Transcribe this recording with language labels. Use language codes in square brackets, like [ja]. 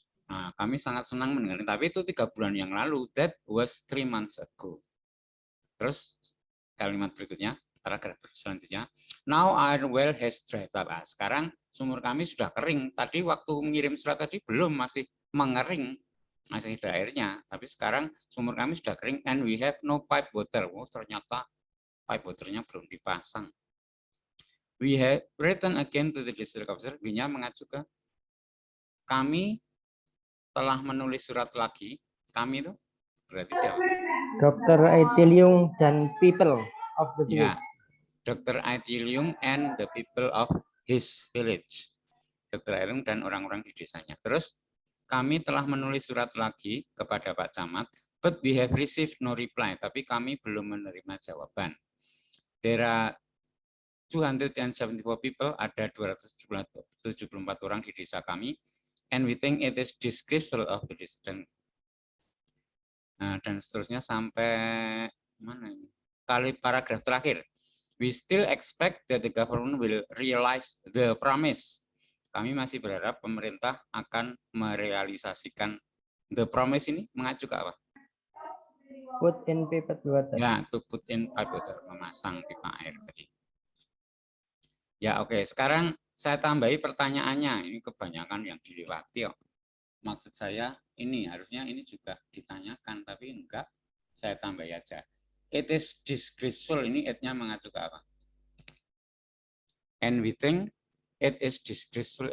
[id] Nah, kami sangat senang mendengar, tapi itu 3 bulan yang lalu. [en] That was 3 months ago. [id] Terus kalimat berikutnya, paragraf selanjutnya. [en] Now our well has dried up. [id] Sekarang sumur kami sudah kering. Tadi waktu mengirim surat tadi belum, masih mengering. Masih ada airnya, tapi sekarang sumur kami sudah kering [en] and we have no pipe water. [id] Oh, ternyata pipe waternya belum dipasang. [en] We have written again to the district officer. [id] B-nya mengacu ke kami telah menulis surat lagi. Kami itu berarti siapa? [en] Dr. Aitiliung dan people of the [id] Ya, [en] village. Dr. Aitiliung and the people of his village. Dr. [id] Aitiliung dan orang-orang di desanya. Terus kami telah menulis surat lagi kepada Pak Camat, [en] but we have received no reply. [id] Tapi kami belum menerima jawaban. [en] There are 274 people, [id] ada 274 orang di desa kami, [en] and we think it is disgraceful of the district. [id] Dan seterusnya sampai mana ini? Kali paragraf terakhir. [en] We still expect that the government will realize the promise. [id] Kami masih berharap pemerintah akan merealisasikan [en] the promise [id] ini. Mengacu ke apa? [en] Put in piped water. [id] Ya, [en] to put in pipe water, [id] memasang pipa air tadi. Ya, oke. Sekarang saya tambahi pertanyaannya. Ini kebanyakan yang dilewati. Maksud saya ini harusnya ini juga ditanyakan, tapi enggak. Saya tambah aja. [en] It is disgraceful. [id] Ini it-nya mengacu ke apa? [en] And we think it is disgraceful.